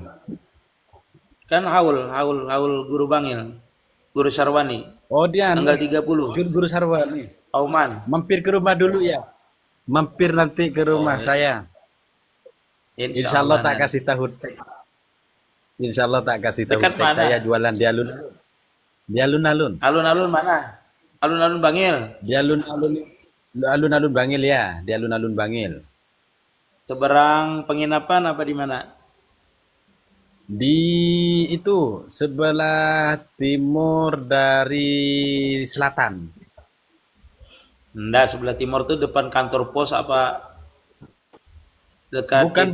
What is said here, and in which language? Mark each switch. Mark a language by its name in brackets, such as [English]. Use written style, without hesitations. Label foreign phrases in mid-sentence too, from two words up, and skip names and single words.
[Indonesian] Kan haul Guru Bangil. Guru Sarwani. Oh dia Tanggal 30. Guru Sarwani. Auman. Mampir ke rumah dulu ya. Mampir nanti ke rumah saya. [Arabic] إن شاء الله [Indonesian] tak nanti. kasih tahu. [Arabic] إن شاء الله [Indonesian] tak kasih tahu. Dekat Tek. mana? Saya jualan di alun. Di alun-alun. Alun-alun mana? Alun-alun Bangil. Di alun-alun. Alun-alun Bangil ya. Di alun-alun Bangil. Seberang penginapan apa di mana? Di itu sebelah timur dari selatan. Enggak, sebelah timur tuh depan kantor pos apa dekat itu?